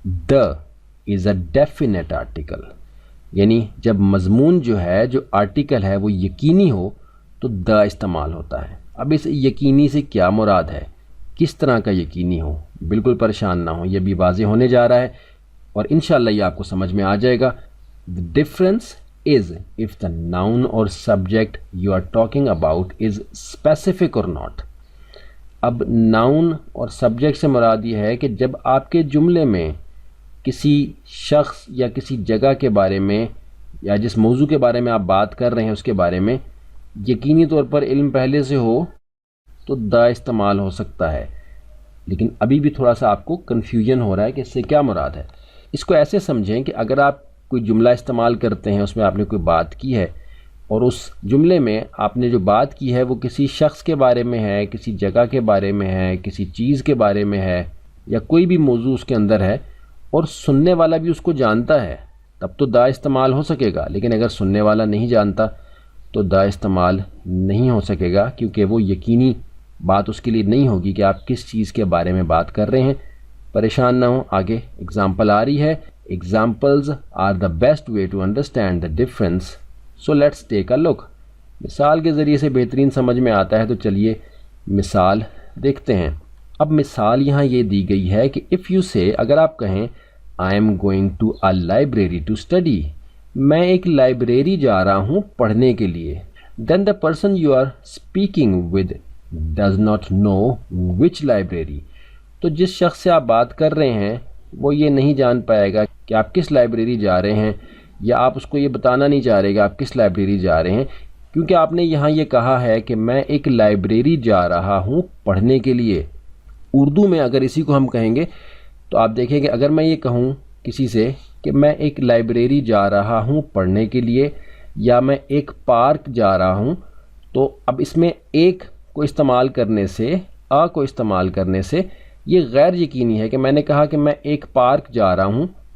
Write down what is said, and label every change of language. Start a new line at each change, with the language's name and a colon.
English: the is a definite article,
Urdu: یعنی جب مضمون جو ہے، جو آرٹیکل ہے وہ یقینی ہو تو دا استعمال ہوتا ہے. اب اس یقینی سے کیا مراد ہے، کس طرح کا یقینی ہو؟ بالکل پریشان نہ ہو، یہ بھی واضح ہونے جا رہا ہے اور انشاءاللہ یہ آپ کو سمجھ میں آ جائے گا.
English: The difference is if the noun or subject you are talking about is specific or not.
Urdu: اب ناؤن اور سبجیکٹ سے مراد یہ ہے کہ جب آپ کے جملے میں کسی شخص یا کسی جگہ کے بارے میں یا جس موضوع کے بارے میں آپ بات کر رہے ہیں اس کے بارے میں یقینی طور پر علم پہلے سے ہو تو دا استعمال ہو سکتا ہے. لیکن ابھی بھی تھوڑا سا آپ کو کنفیوژن ہو رہا ہے کہ اس سے کیا مراد ہے. اس کو ایسے سمجھیں کہ اگر آپ کوئی جملہ استعمال کرتے ہیں، اس میں آپ نے کوئی بات کی ہے اور اس جملے میں آپ نے جو بات کی ہے وہ کسی شخص کے بارے میں ہے، کسی جگہ کے بارے میں ہے، کسی چیز کے بارے میں ہے، یا کوئی بھی موضوع اس کے اندر ہے اور سننے والا بھی اس کو جانتا ہے، تب تو دا استعمال ہو سکے گا. لیکن اگر سننے والا نہیں جانتا تو دا استعمال نہیں ہو سکے گا، کیونکہ وہ یقینی بات اس کے لیے نہیں ہوگی کہ آپ کس چیز کے بارے میں بات کر رہے ہیں. پریشان نہ ہوں، آگے اگزامپل آ رہی ہے.
English: Examples are the best way to understand the difference. So let's take a look.
Urdu: مثال کے ذریعے سے بہترین سمجھ میں آتا ہے، تو چلیے مثال دیکھتے ہیں. اب مثال یہاں یہ دی گئی ہے کہ
English: if you say،
Urdu: اگر آپ کہیں
English: I am going to a library to study،
Urdu: میں ایک لائبریری جا رہا ہوں پڑھنے کے لیے.
English: Then the person you are speaking with does not know which library.
Urdu: تو جس شخص سے آپ بات کر رہے ہیں وہ یہ نہیں جان پائے گا کہ آپ کس لائبریری جا رہے ہیں، یا آپ اس کو یہ بتانا نہیں چاہ رہے کہ آپ کس لائبریری جا رہے ہیں، کیونکہ آپ نے یہاں یہ کہا ہے کہ میں ایک لائبریری جا رہا ہوں پڑھنے کے لیے. اردو میں اگر اسی کو ہم کہیں گے تو آپ دیکھیں کہ اگر میں یہ کہوں کسی سے کہ میں ایک لائبریری جا رہا ہوں پڑھنے کے لیے، یا میں ایک پارک جا رہا ہوں، تو اب اس میں ایک کو استعمال کرنے سے، آ کو استعمال کرنے سے یہ غیر یقینی ہے کہ میں نے کہا کہ میں ایک پارک جا رہا ہوں.